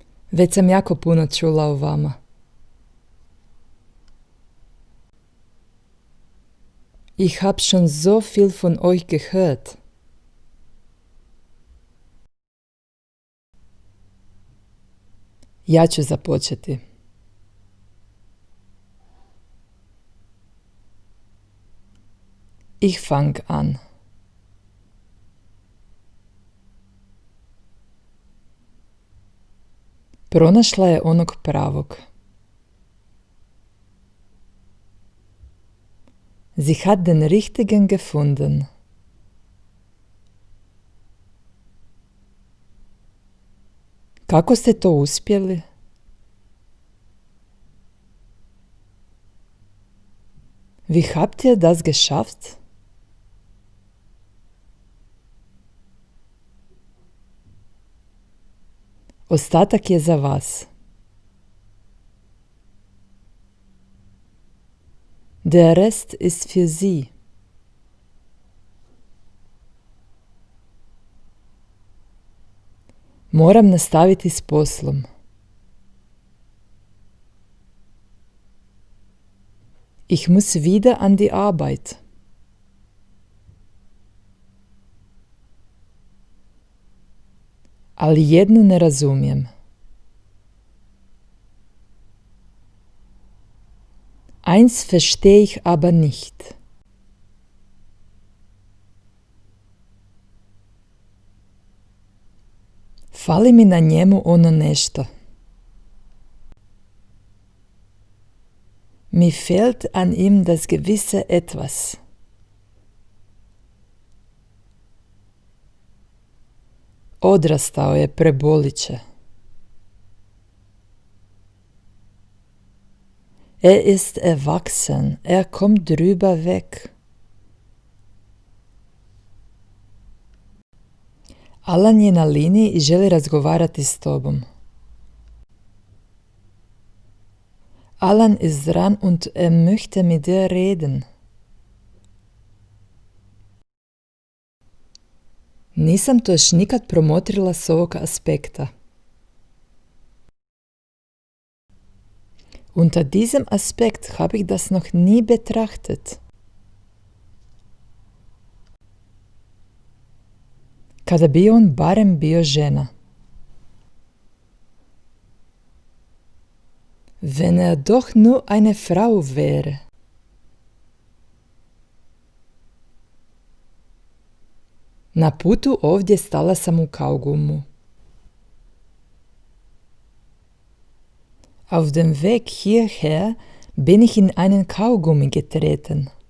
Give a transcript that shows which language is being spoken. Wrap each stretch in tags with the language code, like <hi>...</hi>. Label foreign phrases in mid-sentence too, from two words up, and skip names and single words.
<hr>Već sam jako puno čula o vama.</hr> <de>Ich hab schon so viel von euch gehört.</de> <hr>Ja ću započeti.</hr> <de>Ich fang an.</de> <hr>Pronašla je onog pravog.</hr> <de>Sie hat den richtigen gefunden.</de> <hr>Kako ste to uspjeli?</hr> <de>Wie habt ihr das geschafft?</de> <hr>Ostatak je za vas.</hr> <de>Der Rest ist für sie.</de> <hr>Moram nastaviti s poslom.</hr> <de>Ich muss wieder an die Arbeit.</de> <hr>Ali jednu ne razumijem.</hr> <de>Eins verstehe ich aber nicht.</de> <hr>Fali mi na njemu ono nešto.</hr> <de>Mir fehlt an ihm das gewisse Etwas.</de> <hr>Odrastao je, prebolit će.</hr> <de>Ist erwachsen, kommt drüber weg.</de> <hr>Alan je na liniji i želi razgovarati s tobom.</hr> <de>Alan ist dran und möchte mit dir reden.</de> <hr>Nisam to još nikad promotrila s ovog aspekta.</hr> <de>Unter diesem Aspekt habe ich das noch nie betrachtet.</de> <hr>Kada bi on barem bio žena.</hr> <de>Wenn er doch nur eine Frau wäre.</de> <hr>Na putu ovdje stala sam u Kaugumu.</hr> <de>Auf dem Weg hierher bin ich in einen Kaugummi getreten.</de>